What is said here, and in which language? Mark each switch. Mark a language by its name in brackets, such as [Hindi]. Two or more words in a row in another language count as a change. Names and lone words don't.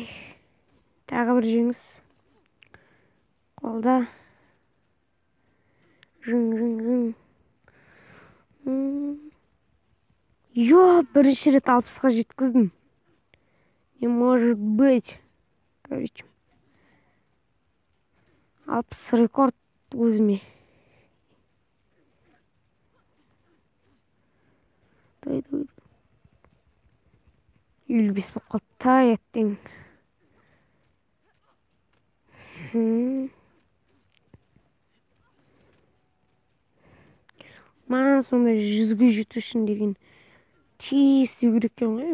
[Kazakh] Тағы бір жеңіс. Қолда. Жың. Бірінші рет 60-ға жеткіздім. [Russian] Не может быть. Короче. [Kazakh] 60 рекорд өзіме. Давай. 55 болып қалды, еттің. Маған сонда 100-ге жету үшін деген тез істеу керек екен ғой.